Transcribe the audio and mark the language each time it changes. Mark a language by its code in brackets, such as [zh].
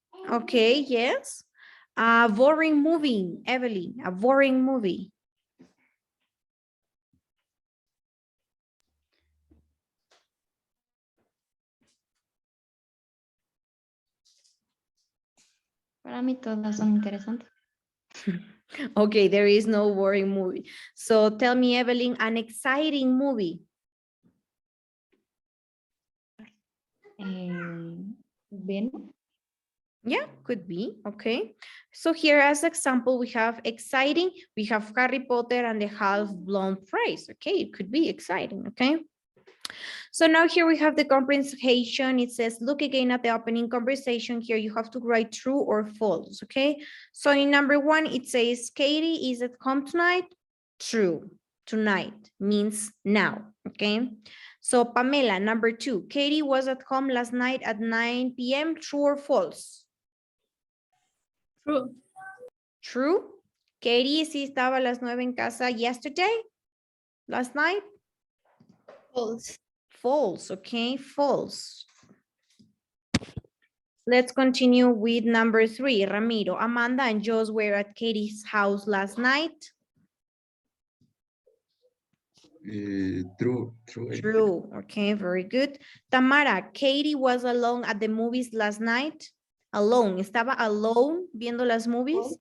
[en] Okay, yes. A boring movie, Evelyn, a boring movie. [es] Para mí todas son interesantes. [en] Okay, there is no boring movie. So tell me, Evelyn, an exciting movie. Venom. Yeah, could be, okay. So here as example, we have exciting, we have Harry Potter and the Half-Blood Prince, okay? It could be exciting, okay? So now here we have the comprehension. It says, look again at the opening conversation. Here you have to write true or false, okay? So in number 1, it says, Katie is at home tonight. True, tonight means now, okay? So Pamela, number 2, Katie was at home last night at 9 p.m. True or false? True. True. [es] Katie sí estaba a las 9 en casa [en] yesterday, last night. False. False, okay, false. Let's continue with number 3, Ramiro. Amanda and Joss were at Katie's house last night. True. True, okay, very good. Tamara, Katie was alone at the movies last night. Alone, [es] ¿estaba alone viendo las movies?